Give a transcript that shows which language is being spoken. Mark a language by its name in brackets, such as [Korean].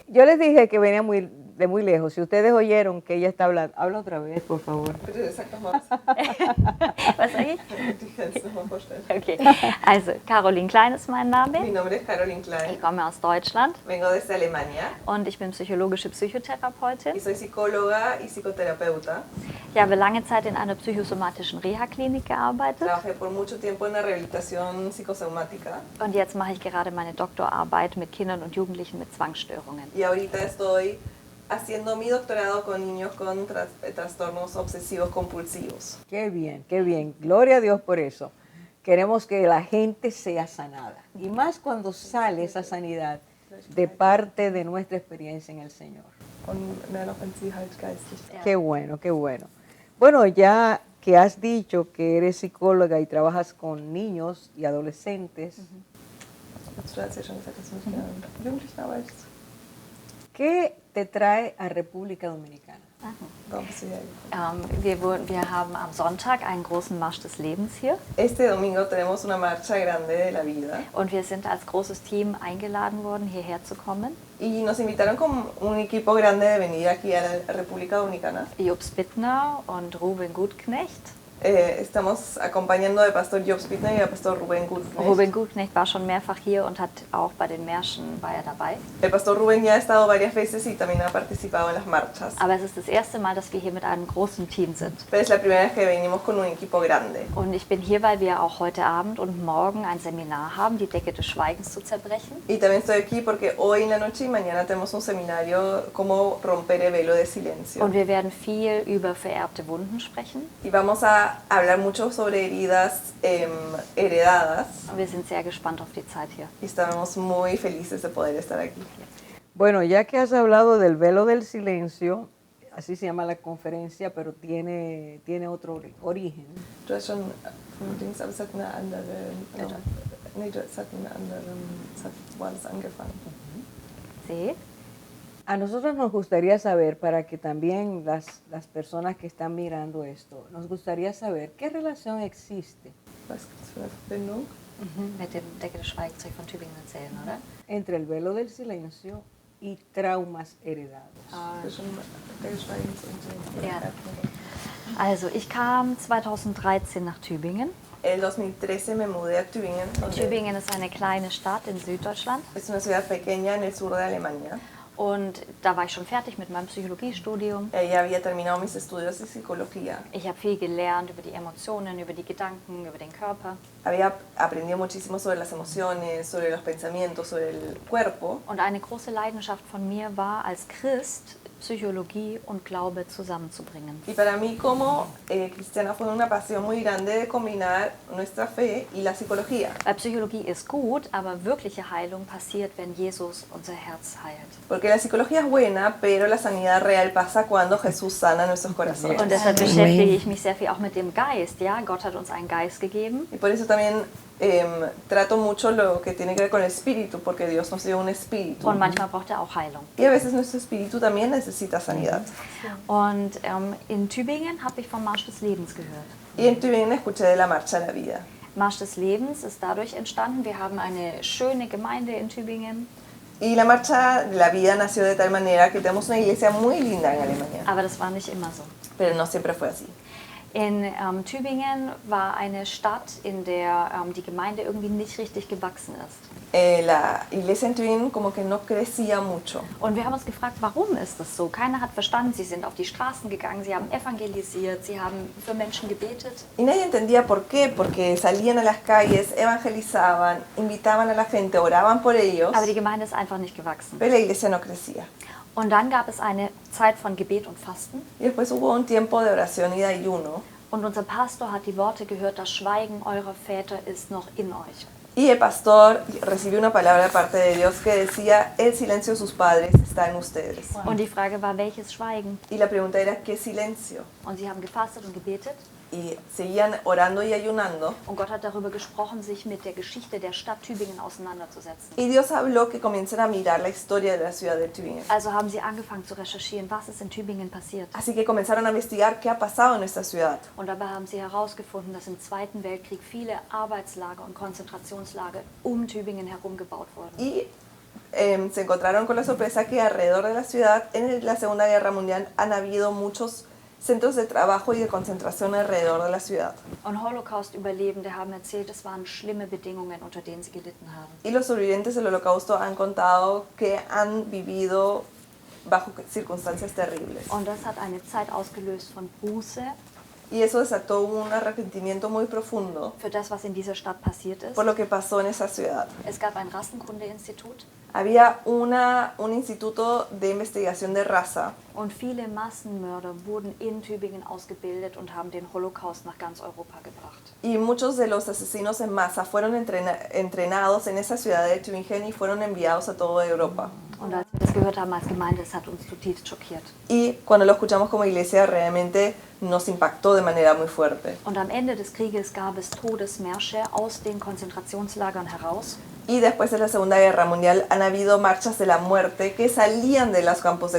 [Spanish] Yo les dije que venía de muy lejos. Si ustedes oyeron que ella está hablando, habla otra vez, por favor. [German] Bitte sag doch mal was. Was sage ich? Ich kann es nochmal vorstellen. Okay. Also, Caroline Klein ist mein [Spanish] Mi [German] Name. [Spanish] nombre es Caroline [German] Ich [Spanish] Klein. [German] komme aus Deutschland [Spanish] Vengo desde Alemania [German] und ich bin psychologische Psychotherapeutin. [Spanish] y soy psicóloga y psicoterapeuta. [German] Ich habe lange Zeit in einer psychosomatischen Reha-Klinik gearbeitet [Spanish] Trabajé por mucho tiempo en la rehabilitación psicosomática [German] und jetzt mache ich gerade meine Doktorarbeit mit Kindern und Jugendlichen mit Zwangsstörungen. [Spanish] y ahorita estoy haciendo mi doctorado con niños con trastornos obsesivos compulsivos. Qué bien, qué bien. Gloria a Dios por eso. Queremos que la gente sea sanada. Y más cuando sale esa sanidad de parte de nuestra experiencia en el Señor. [German] Und mehr noch, wenn sie halt geistig. [Spanish] Qué bueno, qué bueno. Bueno, ya que has dicho que eres psicóloga y trabajas con niños y adolescentes, [German] Du hast ja schon gesagt, dass du mit Jugendlichen arbeitest. [Spanish] ¿qué te trae a República Dominicana? [German] Warum bist du hierher gekommen? Wir haben am Sonntag einen großen Marsch des Lebens hier [Spanish] Este domingo tenemos una marcha grande de la vida [German] und wir sind als großes Team eingeladen worden, hierher zu kommen. [Spanish] y nos invitaron con un equipo grande de venir aquí a la República Dominicana. [German] Jobs Bittner und Ruben Gutknecht. [Spanish] Estamos acompañando al pastor Jobs Bittner y al pastor Rubén Gutknecht. [German] Ruben Gutknecht war schon mehrfach hier und hat auch bei den Märschen war er dabei. [Spanish] El pastor Rubén ya ha estado varias veces y también ha participado en las marchas. [German] Aber es ist das erste Mal, dass wir hier mit einem großen Team sind. [Spanish] Pero es la primera vez que venimos con un equipo grande. [German] Und ich bin hier, weil wir auch heute Abend und morgen ein Seminar haben, die Decke des Schweigens zu zerbrechen. [Spanish] Y también estoy aquí porque hoy en la noche y mañana tenemos un seminario cómo romper el velo de silencio. [German] Und wir werden viel über vererbte Wunden sprechen. [Spanish] Y vamos a hablar mucho sobre heridas heredadas [German] Und wir sind sehr gespannt auf die Zeit hier. [Spanish] y estamos muy felices de poder estar aquí. Bueno, ya que has hablado del velo del silencio, así se llama la conferencia, pero tiene otro origen. [German] Du hast schon von Dings, aber es hat eine andere, nee, es hat eine andere, es hat woanders angefangen. See? [Spanish] A nosotros nos gustaría saber, para que también las personas que están mirando esto, nos gustaría saber qué relación existe [German] Was gibt es für eine Verbindung? Mit dem Decke des Schweigens soll ich von Tübingen erzählen, oder? [Spanish] Entre el velo del silencio y traumas heredados. [German] Zwischen der Schweigens und dem Ja. Also, ich kam 2013 nach Tübingen. [Spanish] El 2013 me mudé a Tübingen, donde [German] Tübingen ist eine kleine Stadt in Süddeutschland. [Spanish] es una ciudad pequeña en el sur de Alemania. [German] Und da war ich schon fertig mit meinem Psychologiestudium. [Spanish] Ahí había terminado mis estudios de psicología. [German] Ich habe viel gelernt über die Emotionen, über die Gedanken, über den Körper. [Spanish] Había aprendido muchísimo sobre las emociones, sobre los pensamientos, sobre el cuerpo. [German] Und eine große Leidenschaft von mir war, als Christ Psychologie und Glaube zusammenzubringen. [Spanish] Y para mí como cristiana fue una pasión muy grande de combinar nuestra fe y la psicología. [German] Weil Psychologie ist gut, aber wirkliche Heilung passiert, wenn Jesus unser Herz heilt. [Spanish] Porque la psicología es buena, pero la sanidad real pasa cuando Jesús sana nuestros corazones. [German] Und deshalb beschäftige ich mich sehr viel auch mit dem Geist. Ja, Gott hat uns einen Geist gegeben. [Spanish] Y por eso también trato mucho lo que tiene que ver con el espíritu, porque Dios nos dio un espíritu. [German] Und manchmal braucht er auch Heilung. [Spanish] Y a veces nuestro espíritu también necesita sanidad. [German] Und in Tübingen habe ich vom Marsch des Lebens gehört. [Spanish] Y en Tübingen escuché de la Marcha a la Vida. [German] Marsch des Lebens ist dadurch entstanden. Wir haben eine schöne Gemeinde in Tübingen. [Spanish] Y la Marcha de la Vida nació de tal manera que tenemos una iglesia muy linda en Alemania. [German] Aber das war nicht immer so. [Spanish] Pero no siempre fue así. [German] In Tübingen war eine Stadt, in der die Gemeinde irgendwie nicht richtig gewachsen ist. [Spanish] La iglesia en Tübingen como que no crecía mucho. [German] Und wir haben uns gefragt, warum ist das so? Keiner hat verstanden, sie sind auf die Straßen gegangen, sie haben evangelisiert, sie haben für Menschen gebetet. [Spanish] Y nadie entendía por qué, porque salían a las calles, evangelizaban, invitaban a la gente, oraban por ellos, [German] Aber die Gemeinde ist einfach nicht gewachsen. [Spanish] pero la iglesia no crecía. [German] Und dann gab es eine Zeit von Gebet und Fasten. [Spanish] Y después hubo un tiempo de oración y de ayuno. [German] Und unser Pastor hat die Worte gehört, das Schweigen eurer Väter ist noch in euch. [Spanish] Y el pastor recibió una palabra de parte de Dios que decía, el silencio de sus padres está en ustedes. [German] Und die Frage war, welches Schweigen? [Spanish] Y la pregunta era, ¿qué silencio? [German] Und sie haben gefastet und gebetet. [Spanish] Y seguían orando y ayunando. [German] Und Gott hat darüber gesprochen, sich mit der Geschichte der Stadt Tübingen auseinanderzusetzen. [Spanish] Y Dios habló que comiencen a mirar la historia de la ciudad de Tübingen. [German] Also haben sie angefangen zu recherchieren, was ist in Tübingen passiert. [Spanish] Así que comenzaron a investigar qué ha pasado en esta ciudad. [German] Und dabei haben sie herausgefunden, dass im Zweiten Weltkrieg viele Arbeitslager und Konzentrationslager um Tübingen herum gebaut wurden. [Spanish] Y se encontraron con la sorpresa que alrededor de la ciudad, en la Segunda Guerra Mundial, han habido muchos centros de trabajo y de concentración alrededor de la ciudad. [German] Und Holocaust-Überlebende haben erzählt, es waren schlimme Bedingungen, unter denen sie gelitten haben. [Spanish] Y los sobrevivientes del Holocausto han contado que han vivido bajo circunstancias terribles. [German] Und das hat eine Zeit ausgelöst von Buße [Spanish] Y eso desató un arrepentimiento muy profundo [German] für das, was in dieser Stadt passiert ist. [Spanish] por lo que pasó en esa ciudad. [German] Es gab ein Rassenkundeinstitut [Spanish] Había un instituto de investigación de raza [German] und viele Massenmörder wurden in Tübingen ausgebildet und haben den Holocaust nach ganz Europa gebracht. [Spanish] y muchos de los asesinos en masa fueron entrenados en esa ciudad de Tübingen y fueron enviados a toda Europa. [German] Und als wir das gehört haben als Gemeinde, das hat uns zutiefst schockiert. [Spanish] Y cuando lo escuchamos como iglesia realmente nos impactó de manera muy fuerte. [German] Und am Ende des Krieges gab es Todesmärsche aus den Konzentrationslagern heraus. [Spanish] Y después de la Segunda Guerra Mundial han habido marchas de la muerte que salían de los campos de